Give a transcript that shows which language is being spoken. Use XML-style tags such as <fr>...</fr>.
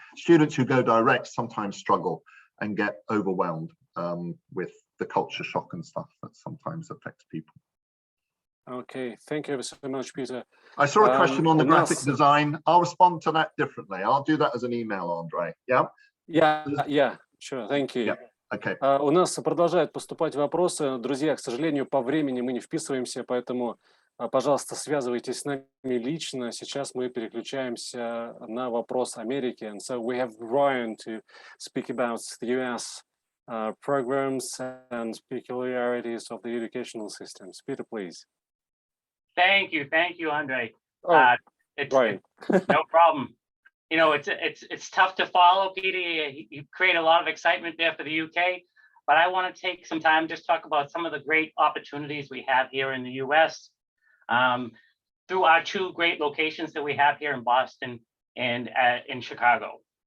<en>Students who go direct sometimes struggle and get overwhelmed with the culture shock and stuff that sometimes affects people. Okay, thank you so much, Peter. I saw a question on the graphic design. I'll respond to that differently. I'll do that as an email, Andre. Yeah? Yeah, sure, thank you. Yeah. Okay.</en> <ru>У нас продолжают поступать вопросы. Друзья, к сожалению, по времени мы не вписываемся, поэтому, пожалуйста, связывайтесь с нами лично. Сейчас мы переключаемся на вопрос Америки.</ru> <en>And so we have Ryan to speak about the US programs and peculiarities of the educational systems. Peter, please. Thank you, Andre. Ryan. No problem. You know, it's tough to follow, Peter. You create a lot of excitement there for the UK, but I want to take some time just talk about some of the great opportunities we have here in the US through our 2 great locations that we have here in Boston and in Chicago.</en>